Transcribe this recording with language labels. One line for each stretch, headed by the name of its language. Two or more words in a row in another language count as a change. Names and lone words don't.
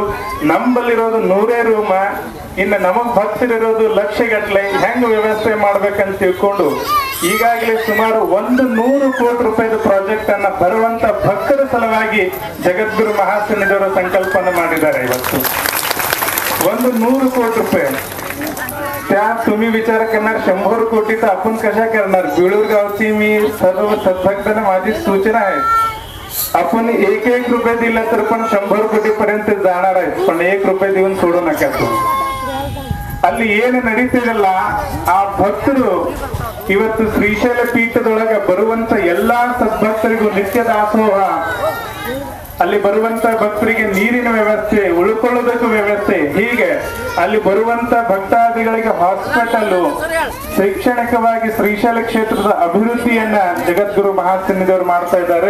Kannada: ನಂಬಲ್ಲಿರೋದು 100 ರೂಮ, ಇನ್ನು ನಮಗ್ ಭಕ್ತರಿರೋದು ಲಕ್ಷಗಟ್ಲೆ, ಹೆಂಗ್ ವ್ಯವಸ್ಥೆ ಮಾಡ್ಬೇಕಂತ ತಿಳ್ಕೊಂಡು ಈಗಾಗಲೇ ಸುಮಾರು 100 ಕೋಟಿ ರೂಪಾಯಿದ ಪ್ರಾಜೆಕ್ಟ್ ಅನ್ನ ಬರುವಂತ ಭಕ್ತರ ಸಲುವಾಗಿ ಜಗದ್ಗುರು ಮಹಾಸನ್ನಿಧಿಯವರ ಸಂಕಲ್ಪನ ಮಾಡಿದ್ದಾರೆ.
Marathi: ಇವತ್ತು 100 कोटी रुपये त्या तुम्ही विचार करणार 100 कोटीचा आपण कशा करणार. बिळूर गावची मी सर्व सद्भक्तांना माझी सूचना आहे, आपण 1-1 रुपये दिला तर पण 100 कोटी पर्यंत जाणार आहे, पण 1 रुपये देऊन सोडू नका.
Kannada: ಅಲ್ಲಿ ಏನು ನಡೀತಿರಲ್ಲ ಆ ಭಕ್ತರು ಇವತ್ತು ಶ್ರೀಶೈಲ ಪೀಠದೊಳಗೆ ಬರುವಂತ ಎಲ್ಲಾ ಸದ್ಭಕ್ತರಿಗೂ ನಿತ್ಯ ದಾಸೋಹ, ಅಲ್ಲಿ ಬರುವಂತ ಭಕ್ತರಿಗೆ ನೀರಿನ ವ್ಯವಸ್ಥೆ, ಉಳ್ಕೊಳ್ಳೋದಕ್ಕೂ ವ್ಯವಸ್ಥೆ, ಹೀಗೆ ಅಲ್ಲಿ ಬರುವಂತ ಭಕ್ತಾದಿಗಳಿಗೆ ಹಾಸ್ಪಿಟಲ್, ಶೈಕ್ಷಣಿಕವಾಗಿ ಶ್ರೀಶೈಲ ಕ್ಷೇತ್ರದ ಅಭಿವೃದ್ಧಿಯನ್ನ ಜಗದ್ಗುರು ಮಹಾಸನ್ನಿಧಿಯವರು ಮಾಡ್ತಾ ಇದ್ದಾರೆ.